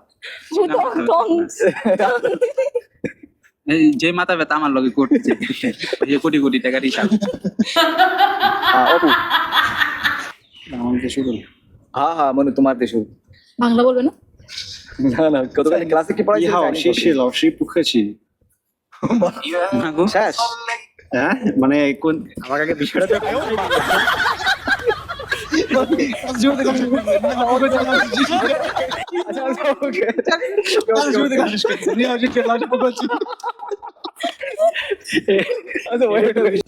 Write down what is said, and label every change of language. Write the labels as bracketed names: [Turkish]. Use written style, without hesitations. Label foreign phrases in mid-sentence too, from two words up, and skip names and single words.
[Bangla] এই যে মাথা ব্যথা আমার লগে করতেছে এই কোটি কোটি টাকার হিসাব। অপু, হ্যাঁ হ্যাঁ মনু, তোমার দেশ। বাংলা বলবে না? না না, গতকাল ক্লাসে কি পড়াইছিল? [Chinese] 老师不客气 [Bangla] শেষ। হ্যাঁ মানে কোন আমার আগে বিষয়টা তো আচ্ছা আচ্ছা, ওকে। আচ্ছা, [English] wait, wait.